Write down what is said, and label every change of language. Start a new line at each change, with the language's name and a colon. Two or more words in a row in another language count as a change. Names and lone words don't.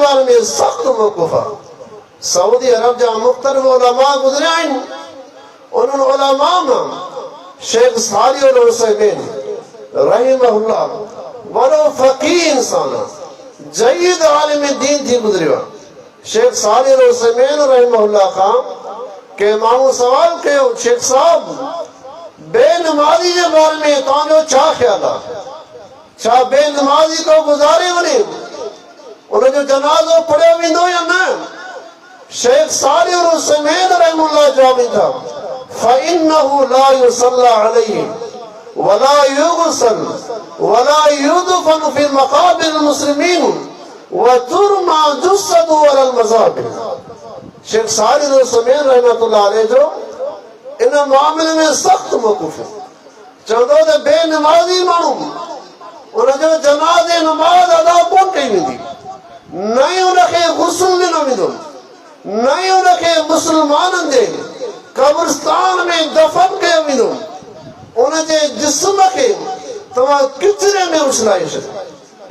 Sindhi: बारे में सख़्त मौक़ूफ़ आहे सऊदी अरब जा मुख़्तलिफ़ उलमा गुज़रिया आहिनि उन्हनि उलमा मां शेख सालिह अल उसैमीन रहिमहुल्लाह वॾो फ़क़ीह इंसान आहे जय्यद आलिम दीन थी गुज़रियो आहे शेख सालिह अल उसैमीन रहिमहुल्लाह खां के माण्हू सवाल कयो शेख साहब बेनमाज़ी जे बारे में तव्हांजो छा ख़्यालु आहे छा बेनमाज़ी को गुज़ारे वञे उन जो जनाज़ो पढ़ियो वेंदो या न?
Arabic: शेख सालिह अल उसैमीन रहमतुल्लाह
Sindhi: जवाब था
Arabic: فإنه لا يصلى عليه ولا يغسل ولا يدفن في مقابر مسلمين وترمى جثته على المزابر.
Sindhi: शेख सालिह अल उसैमीन रहमतुल्लाह अलैहि जो इन मामले में सख्त मौक़िफ़ है। चवंदो त बेनमाज़ी माण्हू उन जो जनाज़े नमाज़ अदा कोन कई वेंदी, न ई उनखे गुस्ल ॾिनो वेंदो, न ई उनखे मुस्लमाननि जे कब्रिस्तान में दफ़न कयो वेंदो। उन जे जिस्म खे तव्हां किचिरे में उछलाए छॾियो।